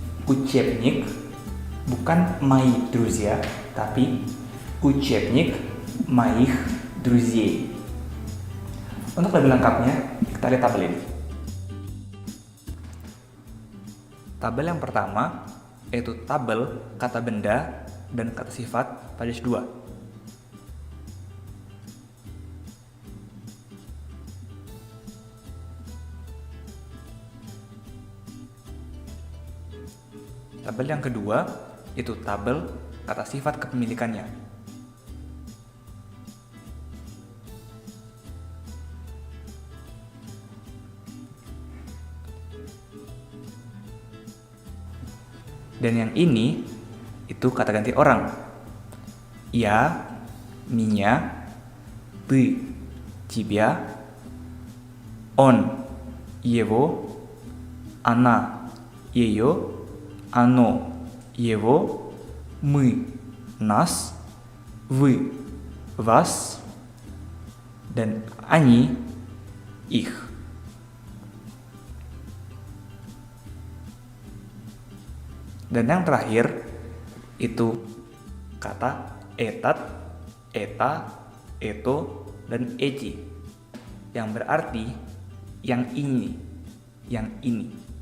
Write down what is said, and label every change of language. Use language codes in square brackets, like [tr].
[ru] Учебник bukan мои друзья, tapi учебник моих друзей. [id] Untuk lebih lengkapnya, kita lihat tabel ini. Tabel yang pertama yaitu tabel kata benda dan kata sifat pajes 2. Tabel yang kedua itu tabel kata sifat kepemilikannya. Dan yang ini itu kata ganti orang. [ru] Я, меня, ты, тебя, он, его, она, ее, оно, его, мы, нас, вы, вас, dan они, их. [id] Dan yang terakhir itu kata etat, eta, eto, dan eci, yang berarti yang ini, yang ini.